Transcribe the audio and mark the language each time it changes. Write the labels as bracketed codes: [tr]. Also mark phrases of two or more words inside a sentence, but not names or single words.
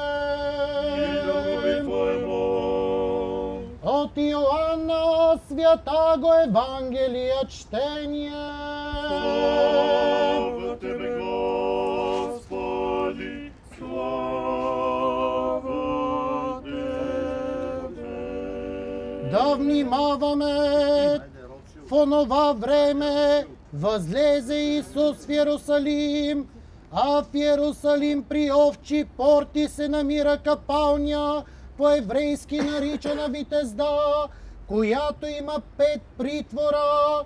[cu] От Иоанна святаго Евангелия чтение. Слава Тебе, Господи, слава Тебе. [bg] Да внимаваме! В онова време възлезе Исус в Иерусалим, а в Иерусалим при овчи порти се намира капалня, по-еврейски наричана Витезда, която има 5 притвора.